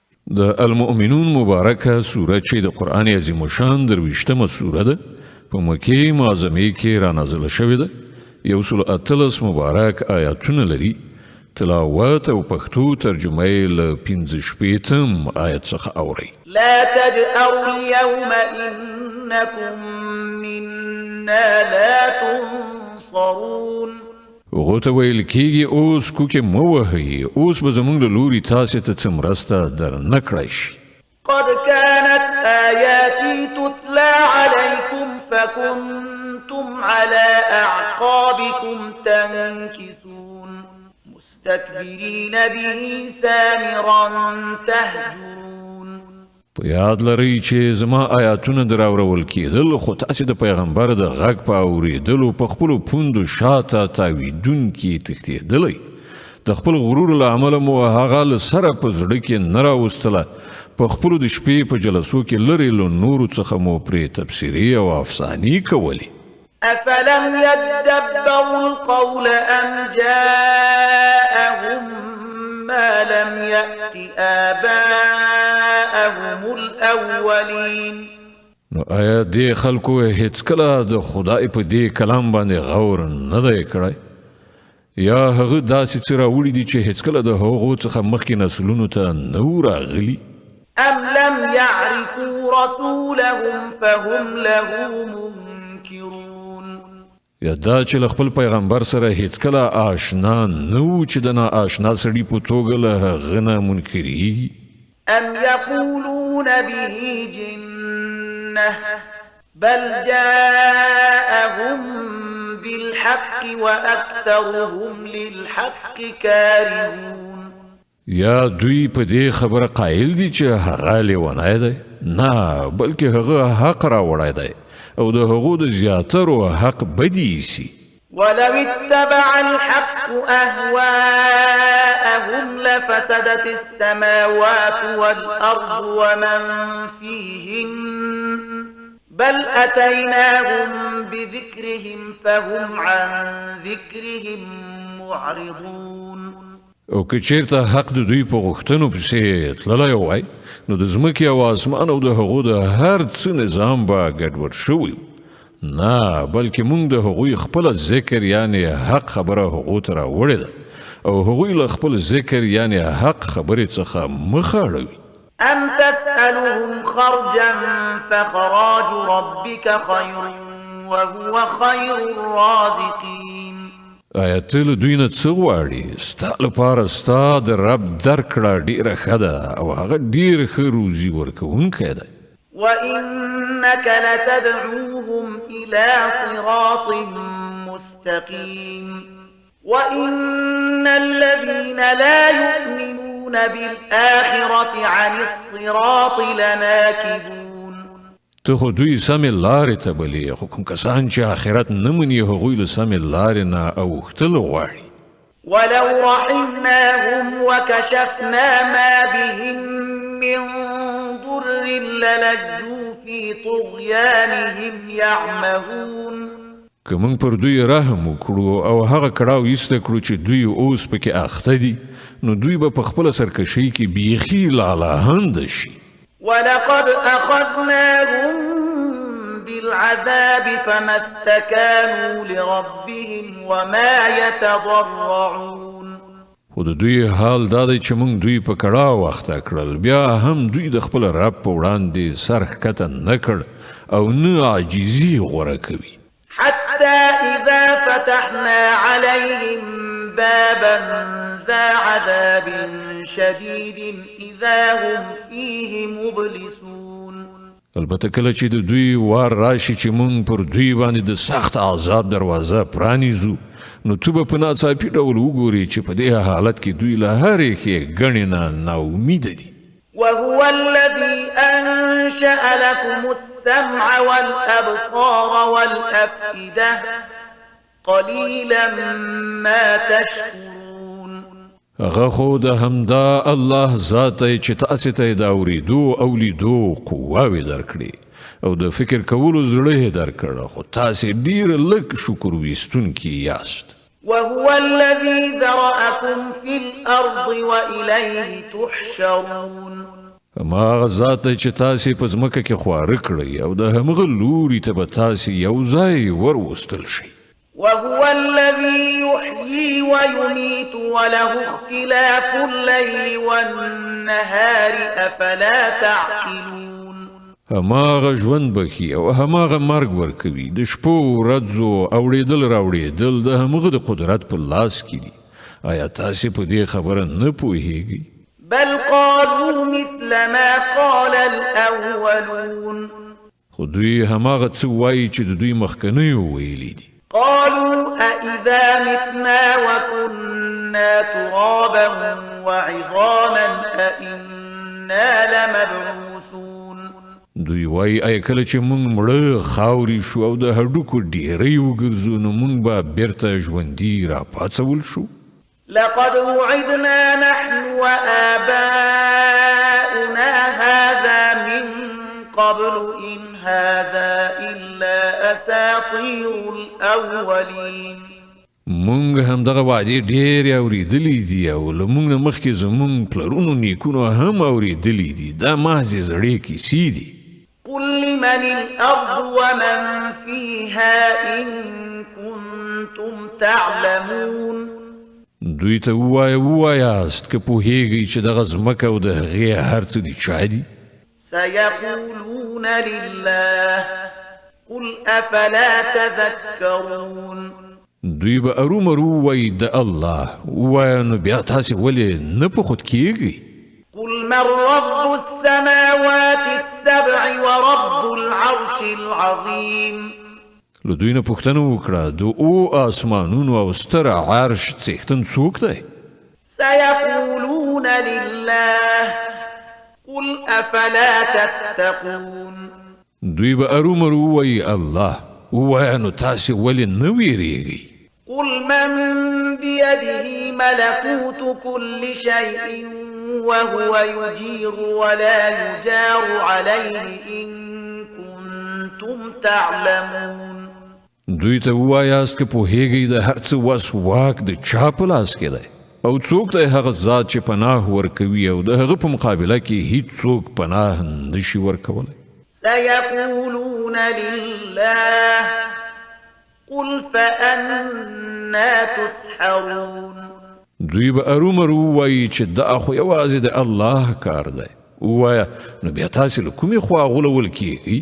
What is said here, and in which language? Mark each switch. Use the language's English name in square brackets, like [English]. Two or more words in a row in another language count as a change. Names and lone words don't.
[Pashto] د المؤمنون مبارکه سوره چې د قرآن عظیم الشان 23مه سوره ده په مکې معظمې کې رانازله شوې ده. 118 مبارک آیاتونه لري. تلاوت او پښتو ترجمه یې له 15 آیت څخه اورئ. [Arabic] لا تجأروا اليوم إنكم منا لا تنصرون. [Pashto] هغو ته ویل کېږي اوس کوکې مه وهئ، اوس به زموږ له لوري تاسې ته څه مرسته در نه کړی شي. [Arabic] قد كانت آياتي تتلى عليكم فكنتم على أعقابكم تنكسون مستكبرين به سامرا تهجرون. [Pashto] په یاد لرئ چې زما آیاتونه در اورول کېدل، خو تاسې د پیغمبر د غږ په اورېدلو په خپلو پوندو شاته تاویدونکي تښتېدلی. د خپل غرور له امله مو هغه له سره په زړه کې نه راوستله. په خپلو د شپې په جلسو کې لرې له نورو څخه مو پرې تبصرې او افسانې کولې. [Arabic] أفلم يدبروا القول أم جاءهم ما لم يأت آباءهم الأولين. [Pashto] نو آیا دې خلکو هیڅکله د خدای په دې کلام باندې غور نه دی کړی؟ یا هغه داسې څه راوړي دي چې هیڅکله د هغو څخه مخکې نسلونو ته نه و راغلي؟ [Arabic] أم لم يعرفوا رسولهم فهم له منكرون. [Pashto] یا دا چې له خپل پیغمبر سره هیڅکله آشنا نه و چې د ناآشنا سړي په توګه له هغه نه منکرېږي. [Arabic] أم يقولون به جنة بل جاءهم بالحق وأكثرهم للحق كارهون. [Pashto] یا دوی په دې خبره قایل دي چې هغه لیونی دی؟ نه، بلکې هغه حق راوړی دی او د هغو د زیاترو حق بدی سي. [Arabic] ولو اتبع الحق أهواءهم لفسدت السماوات والأرض ومن فيهن بل أتيناهم بذكرهم فهم عن ذكرهم معرضون. [Pashto] او که چیرته حق د دوی په غوښتنو پسې تللی وای، نو د ځمکې او اسمان او د هغو د هر څه نظام به ګډوډ شوی و. نه، بلکې موږ د هغوی خپل ذکر یعنی حق خبره هغو ته راوړې ده او هغوی له خپل ذکر یعنی حق خبرې څخه مخ اړوي. [Arabic] أم تسألهم خرجا فخراج ربك خير وهو خير الرازقين. [Pashto] آیا ته له دوی نه څه غواړې؟ ستا لپاره ستا د رب درکړه ډېره ښه ده او هغه ډېر ښه روزي ورکوونکی دی. [Arabic] وإنك لتدعوهم إلى صراط مستقيم وإن الذين لا يؤمنون بالآخرة عن الصراط لناكبون. [Pashto] ته خو دوی سمې لارې ته بلې، خو کوم کسان چې آخرت نه مني هغوی له سمې لارې نه اوښتل غواړي. [Arabic] ولو رحمناهم وكشفنا ما بهم من ضر للجوا في طغيانهم يعمهون. [Pashto] که موږ پر دوی رحم وکړو او هغه کړاو ایسته کړو چې دوی اوس پکې اخته دي، نو دوی به په خپله سرکشۍ کې بیخي لالهانده شي. [Arabic] ولقد أخذناهم بالعذاب فما استكانوا لربهم وما يتضرعون. [Pashto] خو د دوی حال دا دی چې موږ دوی په کړاو اخته کړل، بیا هم دوی د خپل رب په وړاندې سر ښکته نه کړ او نه عاجزي غوره کوي. [Arabic] حتى إذا فتحنا عليهم بابا ذا عذاب شديد إذا هم فيه مبلسون. [Pashto] البته کله چې د دوی وار راشي چې مونږ پر دوی باندې د سخت عذاب دروازه پرانیزو، نو تو به په ناڅاپي ډول وګورې چې په دې حالت کې دوی له هرې ښېګڼې نه ناامیده دي. [Arabic] وهو الذي أنشأ لكم السمع والأبصار والأفئدة قليلا ما تشكرون. [Pashto] هغه خو د همدا الله ذات دی چې تاسې ته یې د اورېدو او لیدو قواوې درکړي او د فکر کولو زړه یې درکړه، خو تاسې ډېر لږ شکر ویستونکي یاست. [Arabic] وهو الذي ذرأكم في الأرض وإليه تحشرون. [Pashto] هماغه ذات دی چې تاسې په ځمکه کې خواره کړئ او د همغه لوري ته به تاسې یو ځای وروستل شئ. [Arabic] وهو الذي يحيي ويميت وله اختلاف الليل والنهار أفلا تعقلون. [Pashto] هماغه ژوند بخي او هماغه مرګ ورکوي د شپو ورځو اوړېدل راوړېدل د همغه د قدرت په لاس کې دي. آیا تاسې په دې خبره نه پوهېږئ؟ [Arabic] بل قالوا مثل ما قال الأولون. [Pashto] خو دوی هماغه څه وایي چې د دوی مخکنیو ویلي دي. [Arabic] قالوا أإذا متنا وكنا ترابا وعظاما أإنا لمبعوثون. [Pashto] دوی وایي آیا کله چې موږ مړه خاورې شو او د هډوکو ډیرۍ وګرځو نو موږ به بیرته ژوندي راپاڅول شو؟ [Arabic] لقد وعدنا نحن وآباؤنا هذا من قبل إن هذا إلا أساطير الأولين. [Pashto] مونږ همدغه وعدې ډېرې اورېدلې دي او له موږ نه مخکې زموږ پلرونو نیکونو هم اورېدلې دي. دا محضې زړې کیسې دي. [Arabic] قل لمن الأرض ومن فيها إن كنتم تعلمون. [Pashto] دوی ته ووایاست که پوهېږئ چې دغه ځمکه او د هغې هر څه دي چا دي؟ [Arabic] سيقولون لله قل أفلا تذكرون. [Pashto] دوی به ارومرو وایي د الله. ووایه نو بیا تاسې ولې نه په خود کېږئ؟ [Arabic] قل من رب السماوات السبع ورب العرش العظيم. [Pashto] له دوی نه پوښتنه وکړه د آسمانونو او ستر عرش څښتن څوک دی؟ [Arabic] سيقولون لله قل أفلا تتقون. [Pashto] دوی به ارومرو وایي الله. ووایه نو تاسې ولې نه ویریږئ؟ [Arabic] قل من بيده ملكوت كل شيء وهو يجير ولا يجار عليه إن كنتم تعلمون. [Pashto] دوی ته ووایاست که پوهېږئ د هر څه وس واک د چا په لاس کې دی او څوک دی هغه ذات چې پناه ورکوي او د هغه په مقابله کې هیڅوک پناه نشي ورکولی؟ [Arabic] سيقولون لله قل فأنا تسحرون. [Pashto] دوی به ارومرو وایي چې دا خو یوازې د الله کار دی. ووایه نو بیا تاسې له کومې خوا غولول کېږئ؟